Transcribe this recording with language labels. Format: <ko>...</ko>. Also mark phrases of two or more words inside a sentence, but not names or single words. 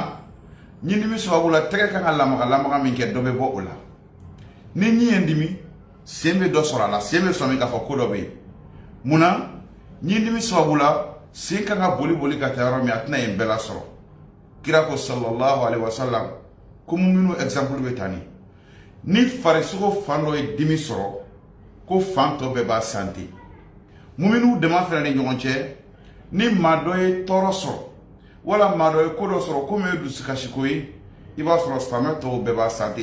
<bm>Ɲi dimi sababu la tɛgɛ kan ka lamaga min kɛ dɔ bɛ bɔ o la. Ni ɲi ye dimi sen bɛ dɔ sɔrɔ a la, sen bɛ sɔn min k'a fɔ ko dɔ bɛ yen. Munna? Ɲi dimi sababu la sen kan ka boli ka taa yɔrɔ min a tɛna yen bɛɛ la sɔrɔ. Kira ko</bm> <ar>صلى الله عليه وسلم</ar> <bm>ko muminu exemple bɛ taa ni farisogo fan dɔ ye dimi sɔrɔ ko fan tɔ bɛɛ b'a santi. Muminu dama fɛnɛ ni ɲɔgɔn cɛ ni maa dɔ ye tɔɔrɔ sɔrɔ wala maa dɔ ye ko dɔ sɔrɔ komi ye dusukasiko ye, i b'a sɔrɔ silamɛ tɔw bɛɛ b'a santi.</bm>